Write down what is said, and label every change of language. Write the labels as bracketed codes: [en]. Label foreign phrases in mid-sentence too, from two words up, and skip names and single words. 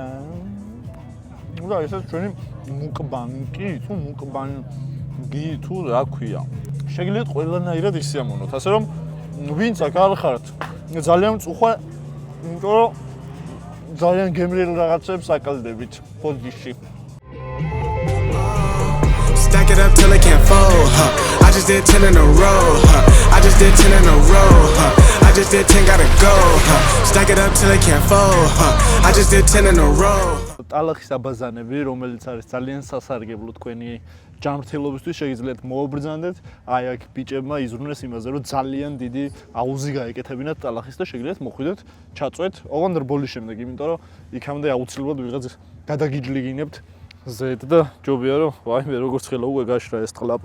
[ka] და ესეც ჩვენი მუკბანკი, თუ მუკბანგი თუ რა ქვია. შეგიძლიათ ყველანაირად ისიამოვნოთ, ასე რომ ვინც აქ არ ხართ, ძალიან მწუხა, იმიტომ რომ ძალიან გემრიელ რაღაცებს აკლდებით ხოდიში. [en] Stack it up till it can't fold, huh? I just did 10 in a row, huh? I just did 10 in a row, huh? I just did 10, gotta go, huh? Stack it up till it can't fold, huh? I just did 10 in a row. [ka] ტალახის აბაზანები, რომელიც არის ძალიან სასარგებლო თქვენი ჯანმრთელობისთვის, შეგიძლიათ მოუბრძანდეთ. აი აქ ბიჭებმა იზრუნეს იმაზე, რომ ძალიან დიდი აუზი გაეკეთებინათ ტალახის და შეგიძლიათ მოხვიდეთ, ჩაწვეთ ოღონდ რბოლის შემდეგ, იმიტომ რომ იქამდე აუცილებლად ვიღაც გადაგიჯლიგინებთ ზედ და ჯობია რომ ვაიმე როგორც ხელა უკვე გაშრა ეს ტყლაპო.